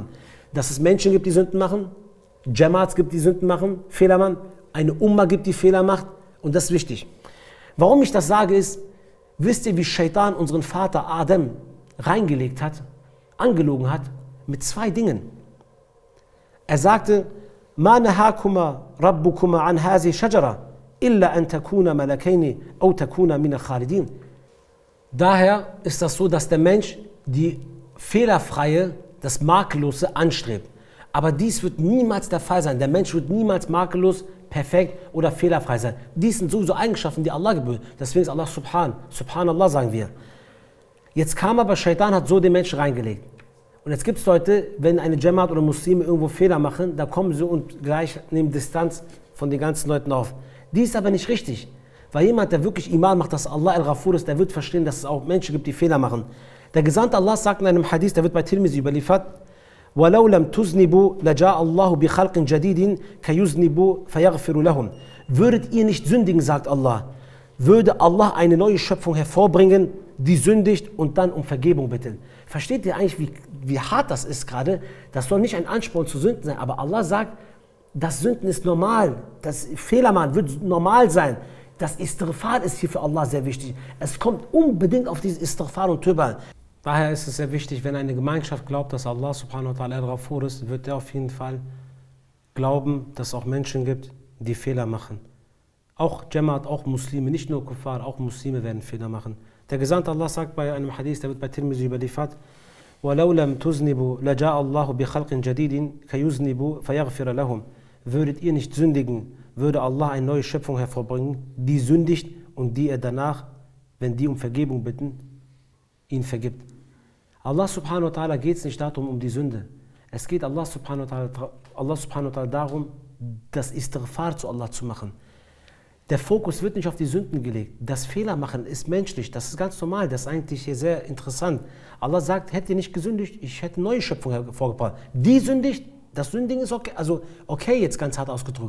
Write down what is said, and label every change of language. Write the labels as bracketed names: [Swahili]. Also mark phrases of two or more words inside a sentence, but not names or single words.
[German] Dass es Menschen gibt, die Sünden machen, Jamaats gibt, die Sünden machen, Fehler machen, eine Umma gibt, die Fehler macht, und das ist wichtig. Warum ich das sage ist, wisst ihr, wie Shaitan unseren Vater Adam reingelegt hat, angelogen hat, mit zwei Dingen. Er sagte, [Arabic] ما نهاكما ربكما عن هذه الشجرة إلا أن تكونا ملكين أو تكونا من الخالدين. [German] Daher ist das so, dass der Mensch die fehlerfreie, das Makellose anstrebt. Aber dies wird niemals der Fall sein. Der Mensch wird niemals makellos, perfekt oder fehlerfrei sein. Dies sind sowieso Eigenschaften, die Allah gebühren. Deswegen ist Allah Subhanallah sagen wir. Jetzt kam aber Shaitan, hat so den Menschen reingelegt. Und jetzt gibt es Leute, wenn eine Jamaat oder Muslime irgendwo Fehler machen, da kommen sie und gleich nehmen Distanz von den ganzen Leuten auf. Dies ist aber nicht richtig. Weil jemand, der wirklich Iman macht, dass Allah El-Ghafur ist, der wird verstehen, dass es auch Menschen gibt, die Fehler machen. Der Gesandte Allah sagt in einem Hadith, der wird bei Tirmizi überliefert, [Arabic] وَلَوْ لَمْ تُذْنِبُوا لَجَاءَ اللَّهُ بِخَلْقٍ جَدِيدٍ كَيُذْنِبُوا فَيَغْفِرُ لَهُمْ. [German] Würdet ihr nicht sündigen, sagt Allah, würde Allah eine neue Schöpfung hervorbringen, die sündigt und dann um Vergebung bittet. Versteht ihr eigentlich, wie hart das ist gerade? Das soll nicht ein Ansporn zu Sünden sein, aber Allah sagt, das Sünden ist normal, das Fehler machen wird normal sein. Das Istighfar ist hier für Allah sehr wichtig. Es kommt unbedingt auf dieses Istighfar und Tauba an. Daher ist es sehr wichtig, wenn eine Gemeinschaft glaubt, dass Allah [Arabic] سبحانه وتعالى [German] al-Ghafur ist, wird er auf jeden Fall glauben, dass es auch Menschen gibt, die Fehler machen. Auch Jamaat, auch Muslime, nicht nur Kuffar, auch Muslime werden Fehler machen. Der Gesandte Allah sagt bei einem Hadith, der wird bei Tirmizi überliefert, [Arabic] وَلَوْ لَمْ تُذْنِبُوا لَجَاءَ اللَّهُ بِخَلْقٍ جَدِيدٍ كَيُذْنِبُوا فَيَغْفِرَ لَهُمْ. [German] Würdet ihr nicht sündigen, würde Allah eine neue Schöpfung hervorbringen, die sündigt und die er danach, wenn die um Vergebung bitten, ihn vergibt. Allah [Arabic] سبحانه وتعالى [German] geht es nicht darum, um die Sünde. Es geht Allah [Arabic] سبحانه وتعالى [German] darum, das Istighfar zu Allah zu machen. Der Fokus wird nicht auf die Sünden gelegt. Das Fehlermachen ist menschlich, das ist ganz normal, das ist eigentlich hier sehr interessant. Allah sagt, hättet ihr nicht gesündigt, ich hätte eine neue Schöpfung hervorgebracht. Die sündigt, das Sündigen ist okay, also okay, jetzt ganz hart ausgedrückt.